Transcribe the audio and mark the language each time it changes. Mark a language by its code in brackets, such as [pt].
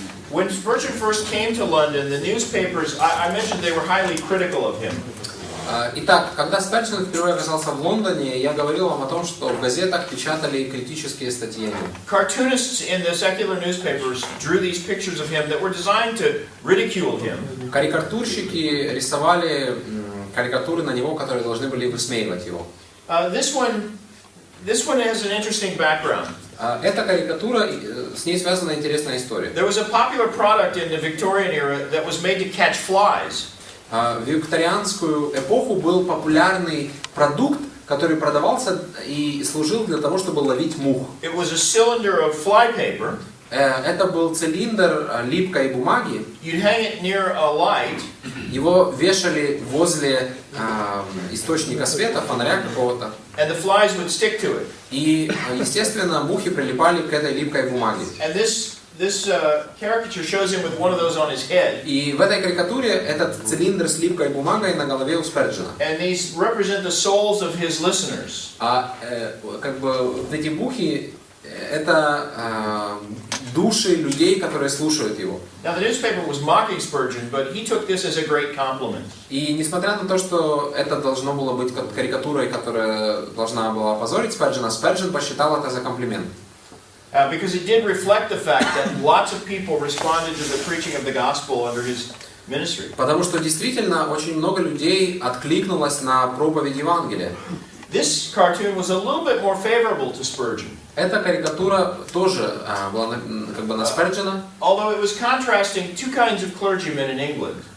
[en] When Spurgeon first came to London, the newspapers, I mentioned they were highly critical of him. [ru] Итак, когда Сперджен впервые оказался в Лондоне, я говорил вам о том, что в газетах печатали критические статьи о нем. [en] Cartoonists in the secular newspapers drew these pictures of him that were designed to ridicule him. [ru] Карикатурщики рисовали карикатуры на него, которые должны были высмеивать его. [en] This one has an interesting background. [ru] Эта карикатура, с ней связана интересная история. [en] There was a popular product in the Victorian era that was made to catch flies. [ru] В викторианскую эпоху был популярный продукт, который продавался и служил для того, чтобы ловить мух. [en] It was a cylinder of fly paper. [ru] Это был цилиндр липкой бумаги. [en] You'd hang it near a light. [ru] Его вешали возле источника света, фонаря какого-то. [en] And the flies would stick to it. [ru] И, естественно, мухи прилипали к этой липкой бумаге. [en] And this caricature shows him with one of those on his head. [ru] И в этой карикатуре этот цилиндр с липкой бумагой на голове у Сперджена. [en] And these represent the souls of his listeners. [ru] Как бы эти мухи это души людей, которые слушают его. [en] Now the newspaper was mocking Spurgeon, but he took this as a great compliment. [ru] И несмотря на то, что это должно было быть карикатурой, которая должна была опозорить Сперджена, Сперджен посчитал это за комплимент. [en] Because it did reflect the fact that lots of people responded to the preaching of the gospel under his ministry. [ru] Потому что действительно очень много людей откликнулось на проповедь Евангелия. [en] This cartoon was a little bit more favorable to Spurgeon. [ru] Эта карикатура тоже была как бы на Сперджена. [en] Although it was contrasting two kinds of clergymen in England.